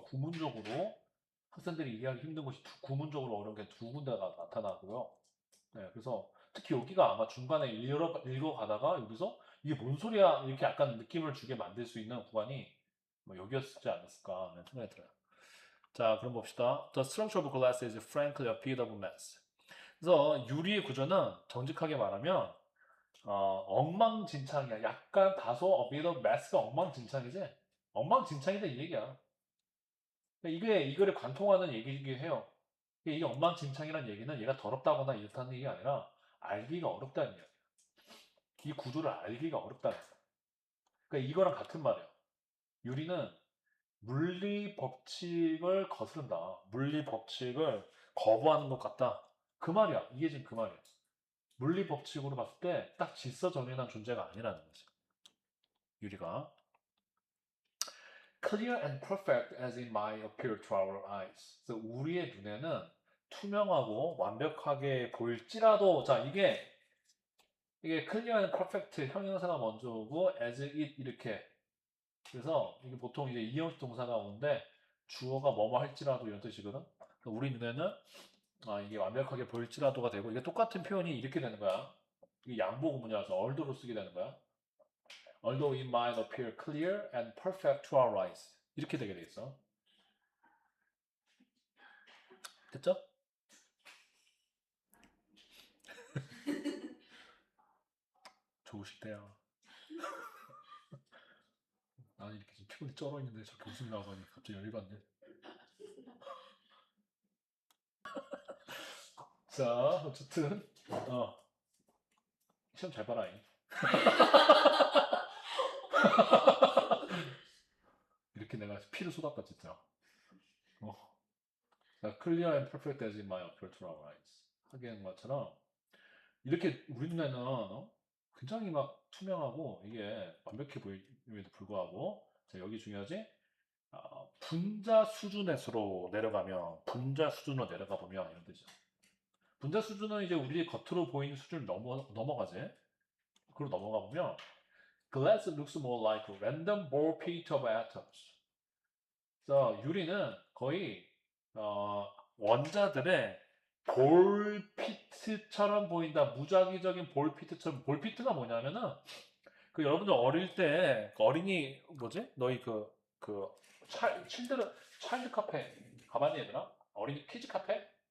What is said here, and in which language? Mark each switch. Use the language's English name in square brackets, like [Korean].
[Korean] 그러니까 구문적으로 학생들이 이해하기 힘든 곳이 구문적으로 어려운 게 두 군데가 나타나고요. 네, 그래서 특히 여기가 아마 중간에 읽어가다가 여기서 이게 뭔 소리야 이렇게 약간 느낌을 주게 만들 수 있는 구간이 뭐 여기였지 않았을까 하는 생각이 들어요. 자, 그럼 봅시다. [English] The structure of glass is frankly a bit of a mess. [Korean] 그래서 유리의 구조는 정직하게 말하면 엉망진창이야. 약간 다소 [English] a bit of mess [Korean] 가 엉망진창이지? 엉망진창이다 이 얘기야. 그러니까 이게 이거를 관통하는 얘기이긴 해요. 이게 엉망진창이라는 얘기는 얘가 더럽다거나 이렇다는 얘기가 아니라 알기가 어렵다는 얘기야. 이 구조를 알기가 어렵다는 거야. 그러니까 이거랑 같은 말이야. 유리는 물리 법칙을 거스른다. 물리 법칙을 거부하는 것 같다. 그 말이야. 이게 지금 그 말이야. 물리 법칙으로 봤을 때 딱 질서정연한 존재가 아니라는 거지. 유리가. [English] Clear and perfect as it might appear to our eyes. [Korean] 그래서 우리의 눈에는 투명하고 완벽하게 보일지라도 자 이게 [English] clear and perfect [Korean] 형용사가 먼저 오고 as it 이렇게 그래서 이게 보통 이제 이형식 동사가 오는데 주어가 뭐뭐 할지라도 이런 뜻이거든. 그러니까 우리 눈에는 이게 완벽하게 보일지라도가 되고 이게 똑같은 표현이 이렇게 되는 거야. 이게 양보 구문이라서 although 쓰게 되는 거야. [English] Although it might appear clear and perfect to our eyes [Korean] 이렇게 되게 돼 있어. 됐죠? 좋으시대요. 나는 이렇게 지금 피곤이 쩔어 있는데 저렇게 웃음이 나오더니 갑자기 열이 받네. 자, 어쨌든 시험 잘 봐라. 이렇게 내가 피를 쏟았다 진짜. 어. [English] 자, clear and perfect as in my appeal to our eyes. [Korean] 하게 것처럼 이렇게 우리 눈에는 굉장히 막 투명하고 이게 완벽해 보임에도 불구하고 자, 여기 중요하지? 분자 수준에서로 내려가면 분자 수준으로 내려가 보면 이런 뜻이죠. 분자 수준은 이제 우리 겉으로 보이는 수준을 넘어가지. 그로 넘어가 보면 [English] glass looks more like a random ball pit of atoms. [Korean] 그래서 유리는 거의 원자들의 볼피트처럼 보인다. 무작위적인 볼피트처럼 볼피트가 뭐냐면은 그 여러분들 어릴 때그 어린이 뭐지? 너희 그 차일드 카페 가봤니 얘들아? 어린이 키즈 카페?